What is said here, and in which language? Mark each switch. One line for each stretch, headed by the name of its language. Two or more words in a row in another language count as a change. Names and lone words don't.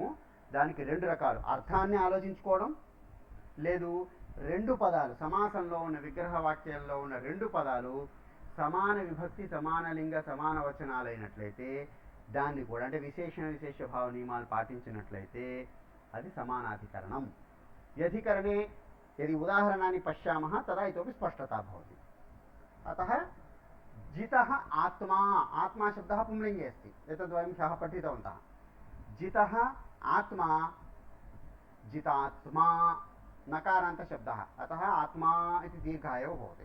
Telugu: దానికి రెండు రకాలు, అర్థాన్ని ఆలోచించుకోవడం, లేదు రెండు పదాలు సమాసంలో ఉన్న విగ్రహ వాక్యాల్లో ఉన్న రెండు పదాలు సమాన విభక్తి సమాన లింగ సమాన వచనాలైనట్లయితే దాన్ని కూడా అంటే విశేషణ విశేష భావ నియమాలు పాటించినట్లయితే అది సమానాధికరణం।
Sanskrit: యధికరణే यदि उदाहरणानि पश्यामः तदा इतोपि स्पष्टता भवति। अतः जितः आत्मा, आत्मा शब्दः पुंलिङ्गे अस्ति, एतद्वयं ह्यः पठितवन्तः। जितः आत्मा, जितात्मा नकारान्तशब्दः, अतः आत्मा इति दीर्घः एव भवति।